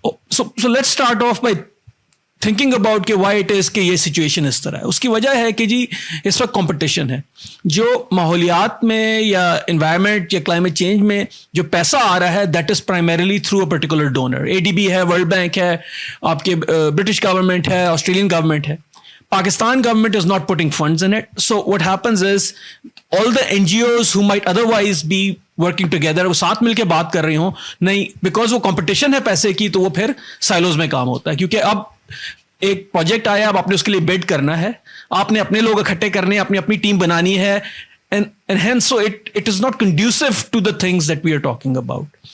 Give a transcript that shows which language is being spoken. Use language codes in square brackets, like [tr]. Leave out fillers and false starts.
[en] so let's start off by thinking about کہ why it is [ur] کہ یہ situation اس طرح ہے. اس کی وجہ ہے کہ جی اس وقت کمپٹیشن ہے. جو ماحولیات میں یا انوائرمنٹ یا کلائمیٹ چینج میں جو پیسہ آ رہا ہے [en] That is primarily through a particular donor. [ur] A D B ہے, ورلڈ بینک ہے, آپ کے برٹش گورنمنٹ ہے, آسٹریلین گورنمنٹ ہے. [en] Pakistan government is not putting funds in it. So what happens is all the NGOs who might otherwise be working together, [ur] وہ ساتھ مل کے بات کر رہی ہوں, [en] نہیں, بیکاز [ur] وہ کمپٹیشن ہے پیسے کی تو وہ پھر سائلوز میں کام ہوتا ہے. کیونکہ اب ایک پروجیکٹ آیا, اب آپ نے اس کے لیے بڈ کرنا ہے, آپ نے اپنے لوگ اکٹھے کرنے ہیں, اپنی اپنی ٹیم بنانی ہے, [en] and hence so it is not conducive to the things that we are talking about.